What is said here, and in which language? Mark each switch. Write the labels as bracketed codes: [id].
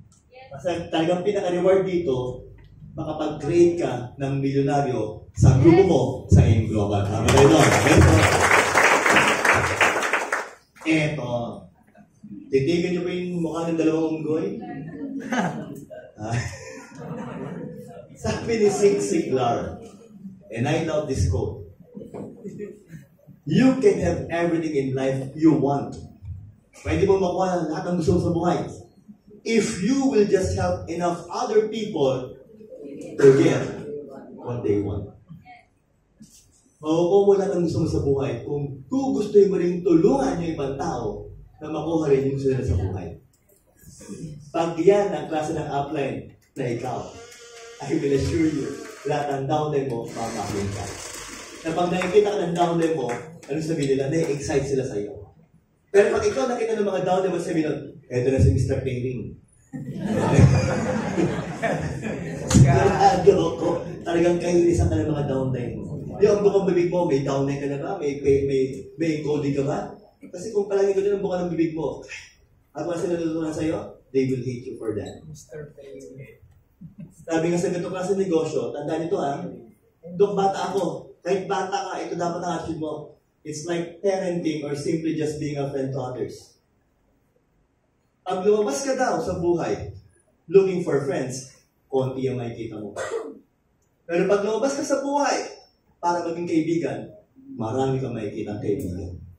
[tl] Kasi talagang pinaka-reward dito, makapag-create ka ng milyonaryo sa grupo mo sa AIM Global. Tama ba tayo, no? Eto. Titigan niyo ba yung mukha ng dalawang unggoy? Sabi ni Zig Ziglar, [en] and I love this quote, you can have everything in life you want. [tl] Pwede mo makuha lahat ng gusto mo sa buhay. [en] If you will just help enough other people to get what they want. [tl] Makukuha mo lahat ng gusto mo sa buhay kung gugustuhin mo rin tulungan yung ibang tao na makuha rin yung sila sa buhay. Pag yan ang klase ng upline na ikaw, [en] I will assure you, [tl] lahat ng downline mo, mamahalin ka. Na pag nakikita ka ng downline mo, ano sabihin nila? Na-excite sila sa iyo. Pero pag ikaw nakita ng mga downline mo, sabihin nila, eto na si Mr. Payling. Sigurado ko, talagang kainisan ka ng mga downline mo. Yung bukang bibig mo, may downline ka na ba? May encoding ka ba? Kasi kung palagi ko din ang buka ng bibig mo, at kung sila natutunan sa'yo, [en] they will hate you for that. [tl] Mr. Payling. Sabi nga sa ganito klase ng negosyo, tandaan nito ha, dok bata ako, kahit bata ka, ito dapat ang attitude mo. [en] It's like parenting or simply just being a friend to others. [tl] Pag lumabas ka daw sa buhay, looking for friends, konti ang makikita mo. Pero pag lumabas ka sa buhay, para maging kaibigan, marami kang makikita ang kaibigan.